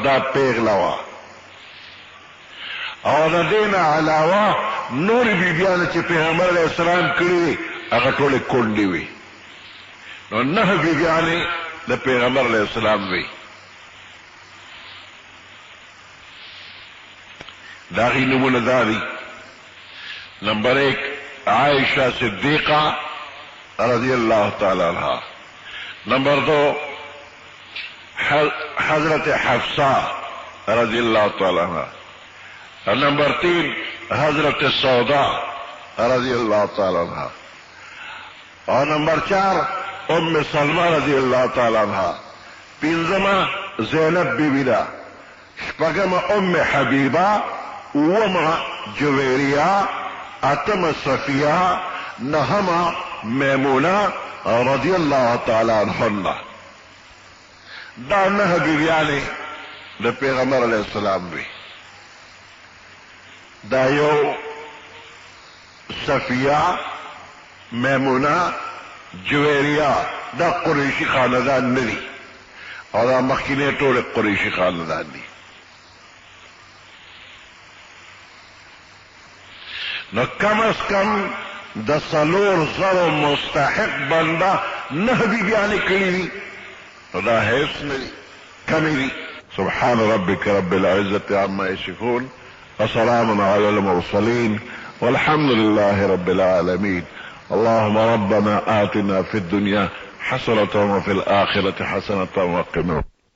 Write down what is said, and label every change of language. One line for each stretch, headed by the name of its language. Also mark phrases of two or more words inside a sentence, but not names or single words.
Pashto: دا پیغله وه او د دې نه علاوه نورې بیبیانې چې پیغمبر
Arabic: علیہ السلام
Pashto: کړي وي هغه ټولې کونډې وي. نو 9 بیبیانې د پیغمبر
Arabic: علیہ السلام
Pashto: وي. د هغې نومونه دا دي: نمبر 1 عائشہ صدیقہ
Arabic: رضی اللہ تعالی عنہ،
Pashto: نمبر 2 حضرت حفصہ
Arabic: رضی اللہ تعالی عنہ،
Pashto: نمبر 3 حضرت سودا
Arabic: رضی اللہ تعالی عنہ،
Pashto: اور نمبر 4 ام سلمہ
Arabic: رضی اللہ تعالی عنہ،
Pashto: 5 زینب بیوی دا، 6 ام حبیبہ، 7 جویریہ، 8 صفیہ، 9 میمونہ
Arabic: رضی اللہ تعالی عنہن.
Pashto: دا 9 بیویانې د پیغمبر
Arabic: علیہ السلام
Pashto: وی. دا یو صفیہ، میمونہ، جویریہ دا قریشی خاندان ندی او دا مخکینه ټول قریشی خاندان دی. نو
Urdu: کم از کم
Pashto: د 400 مستحق بنده 9 بیبیانې کړي دي نو دا حیث ندی، کمی دی.
Arabic: سبحان ربك رب العزة عما يصفون وسلام على المرسلين والحمد لله رب العالمين. اللهم ربنا آتنا في الدنيا حسنة وفي الآخرة حسنة وقنا